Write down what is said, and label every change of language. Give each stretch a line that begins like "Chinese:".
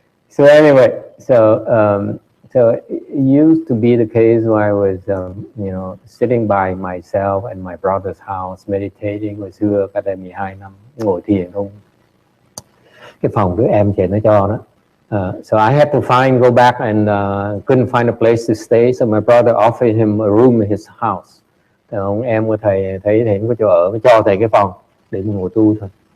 English: So anyway, so it used to be the case where I was, sitting by myself in my brother's house meditating.
Vietnamese: Hồi xưa cách đây 12 năm ngồi thiền không. Cái phòng đứa em chị nó cho đó.
English: So I had to go back and couldn't find a place to stay. So my brother offered him a room in his house.
Vietnamese: Thì ông em của thầy thấy thầy không có chỗ ở, mới cho thầy cái phòng để mình ngồi tu thôi.